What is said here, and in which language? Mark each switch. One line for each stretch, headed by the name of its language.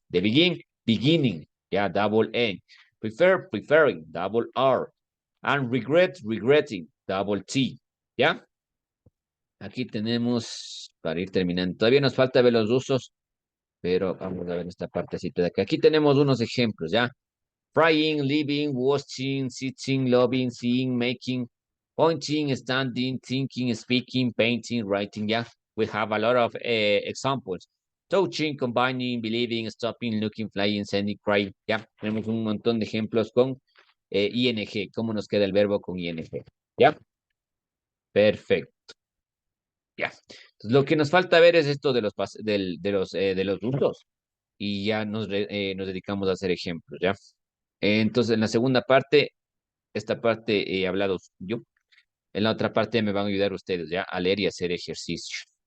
English: De begin, beginning, ya, double N. Preferring, double R. And regretting, double T. ¿Ya?
Spanish: Aquí tenemos, para ir terminando, todavía nos falta ver los usos, pero vamos a ver esta partecita de acá. Aquí tenemos unos ejemplos, ¿ya?
English: Frying, living, watching, sitting, loving, seeing, making, pointing, standing, thinking, speaking, painting, writing, ¿ya? We have a lot of examples. Touching, combining, believing, stopping, looking, flying, sending, crying, ¿ya?
Spanish: Tenemos un montón de ejemplos con ing. ¿Cómo nos queda el verbo con ing? ¿Ya? Perfecto. Ya. Entonces, lo que nos falta ver es esto de de los usos. Y ya nos dedicamos a hacer ejemplos, ¿ya? Entonces, en la segunda parte, esta parte he hablado yo. En la otra parte me van a ayudar ustedes, ¿ya? A leer y hacer ejercicio.